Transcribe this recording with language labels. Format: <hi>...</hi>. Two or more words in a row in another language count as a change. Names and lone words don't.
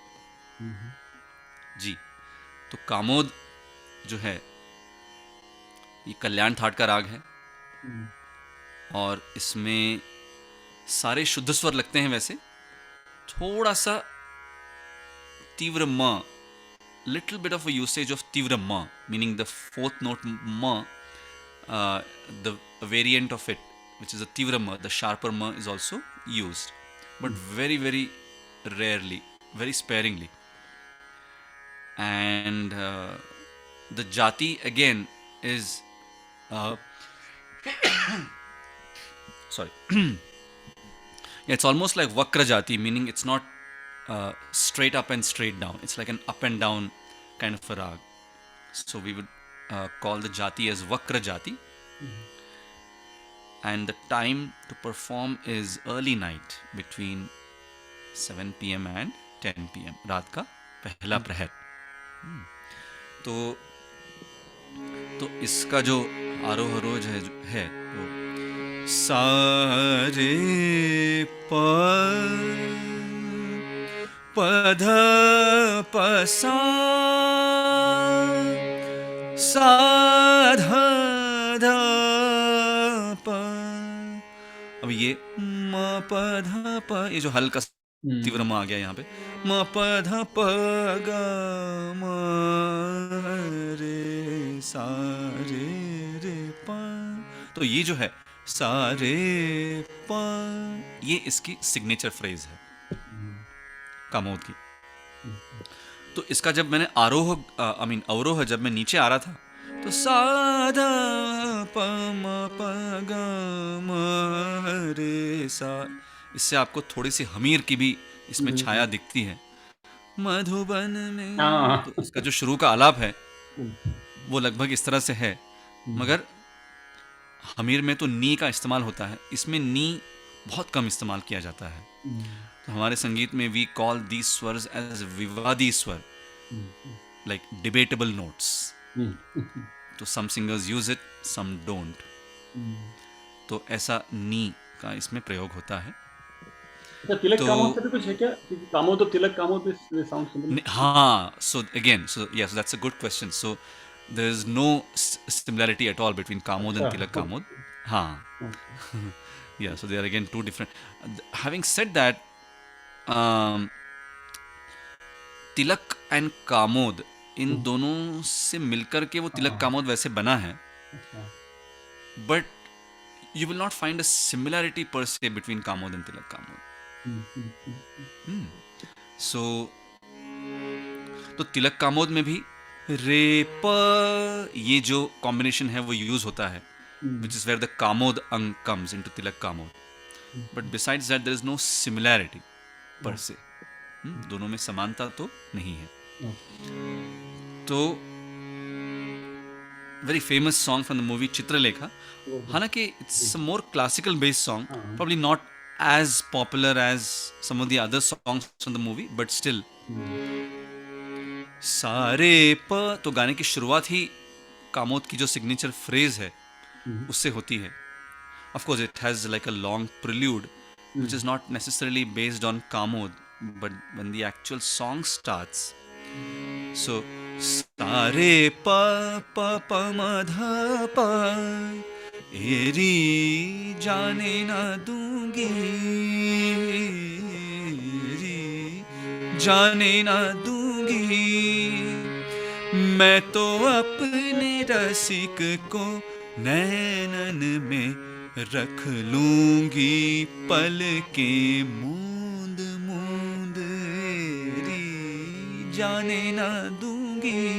<hi>जी, तो कामोद जो है ये कल्याण थाट का राग है, और इसमें सारे शुद्ध स्वर लगते हैं। वैसे थोड़ा सा तीव्र म,</hi> <en>little bit of a usage of</en> <hi>तीव्र म,</hi> <en>meaning the fourth note m, the variant of it which is a</en> <hi>तीव्र म,</hi> <en>the sharper m is also used, but very very rarely, very sparingly. And the jati again is sorry yeah, it's almost like</en> <hi>वक्र जाति,</hi> <en>meaning it's not straight up and straight down, it's like an up and down kind of a rag. So we would call the jati as</en> <hi>वक्र जाति.</hi> <en>And the time to perform is early night between 7 p.m. and 10 p.m.</en> <hi>रात का पहला प्रहर। तो इसका जो आरोह रोज है वो सा रे प ध प सा ध ध प। अब ये म प ध प, ये जो हल्का तीव्र म आ गया यहाँ पे, म प ध प ग म रे सा रे प। तो ये जो है सा रे प, ये इसकी</hi> <en>signature phrase</en> <hi>है कामोद की। तो इसका जब मैंने आरोह अवरोह जब मैं नीचे आ रहा था, तो सा ध प म प ग म रे सा, इससे आपको थोड़ी सी हमीर की भी इसमें छाया दिखती है। मधुबन में, तो इसका जो शुरू का आलाप है वो लगभग इस तरह से है, मगर हमीर में तो नी का इस्तेमाल होता है, इसमें नी बहुत कम इस्तेमाल किया जाता है। तो हमारे संगीत में</hi> <en>we call these swars as</en> <hi>विवादी स्वर,</hi> <en>like debatable notes. तो some singers use it, some don't.</en> <hi>तो ऐसा नी का इसमें प्रयोग होता है। तिलक तो कामोद से भी कुछ है क्या? कामोद और तिलक कामोद भी</hi> <en>sound similar?</en> <hi>हाँ,</hi> <en>so again, so yes, that's a good question. So there is no similarity at all between Kamod and Tilak Kamod. हाँ, yeah, so they are again two different. Having said that, um, तिलक एंड कामोद,</en> <hi>इन दोनों से मिलकर के वो तिलक कामोद वैसे बना है,</hi> <en>but you will not find a similarity per se between कामोद and तिलक कामोद।</en> <hi>सो तो तिलक कामोद में भी रे प, ये जो कॉम्बिनेशन है वो यूज होता है,</hi> <en>which is where the</en> <hi>कामोद अंग</hi> <en>comes into</en> <hi>तिलक कामोद।</hi> <en>but besides that there is no similarity per se,</en> <hi>दोनों में समानता तो नहीं है।</hi> <en>तो very famous song from the movie चित्रलेखा, हालांकि it's a more classical based song, probably not as popular as some of the other songs from the movie, but still</en> <hi>सारे प, तो गाने की शुरुआत ही कामोद की जो सिग्नेचर फ्रेज है उससे होती है।</hi> <en>Of course it has like a long prelude which is not necessarily based on Kamod, but when the actual song starts,</en> <hi>so सारे प प प म ध प एरी जाने ना दूंगी, एरी जाने ना दूंगी, मैं तो अपने रसिक को नैनन में रख लूंगी, पलकें मूंद मूंद, एरी जाने ना दूंगी,</hi>